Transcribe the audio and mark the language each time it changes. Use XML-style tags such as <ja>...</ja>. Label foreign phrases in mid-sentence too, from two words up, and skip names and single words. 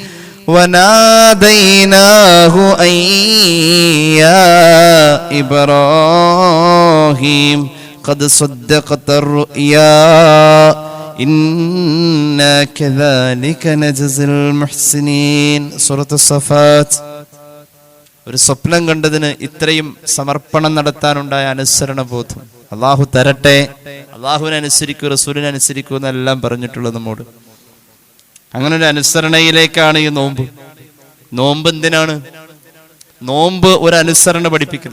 <ar>وناديناه أن يا إبراهيم قد صدقت الرؤيا إنا كذلك نجزي المحسنين സൂറത്ത് സഫാത്ത്.</ar> <ml>ഒരു സ്വപ്നം കണ്ടതിന് ഇത്രയും സമർപ്പണം നടത്താനുണ്ടായ അനുസരണബോധം അള്ളാഹു തരട്ടെ. അള്ളാഹുവിനെ അനുസരിക്കൂ, റസൂലിനെ അനുസരിക്കൂ എന്നെല്ലാം പറഞ്ഞിട്ടുള്ളത് നമ്മോട്. അങ്ങനെ ഒരു അനുസരണയിലേക്കാണ് ഈ നോമ്പ്. നോമ്പ് എന്തിനാണ്? നോമ്പ് ഒരു അനുസരണ പഠിപ്പിക്കുക.</ml>